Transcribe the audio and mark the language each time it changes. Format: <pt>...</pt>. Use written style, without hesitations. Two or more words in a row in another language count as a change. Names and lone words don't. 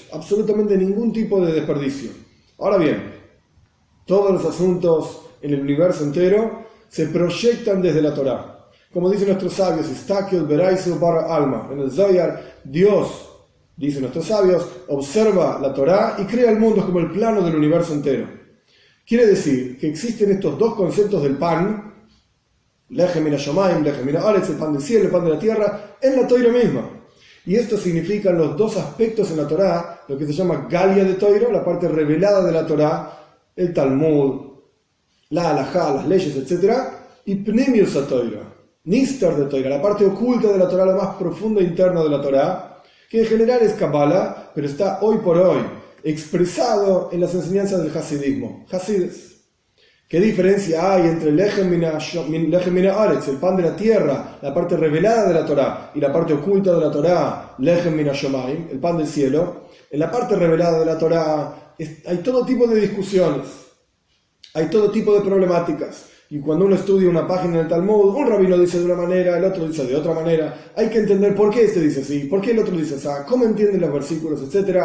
<es>Absolutamente ningún tipo de desperdicio. Ahora bien, todos los asuntos en el universo entero se proyectan desde la Torá. Como dicen nuestros sabios, en el Zohar, Dios, dicen nuestros sabios, observa la Torá y crea el mundo como el plano del universo entero. Quiere decir que existen estos dos conceptos del pan,</es> <he>לחם מן השמים, לחם מן הארץ,</he> <es>el pan del cielo, el pan de la tierra, en la Torá misma. Y esto significan los dos aspectos en la Torá, lo que se llama</es> <he>גליא דתורה,</he> <es>la parte revelada de la Torá, el Talmud, la Halajá, las leyes, etc. Y</es> <he>פנימיות התורה, נסתר דתורה,</he> <es>la parte oculta de la Torá, lo más profundo interno de la Torá, que en general es Kabbalah, pero está hoy por hoy expresado en las enseñanzas del Hasidismo. Hasides. ¿Qué diferencia hay entre</es> <he>לחם מן הארץ,</he> <es>el pan de la tierra, la parte revelada de la Torá, y la parte oculta de la Torá,</es> <he>לחם מן השמים,</he> <es>el pan del cielo? En la parte revelada de la Torá hay todo tipo de discusiones, hay todo tipo de problemáticas. Y cuando uno estudia una página en el Talmud, un rabino dice de una manera, el otro dice de otra manera. Hay que entender por qué este dice así, por qué el otro dice así, cómo entienden los versículos, etc.</es>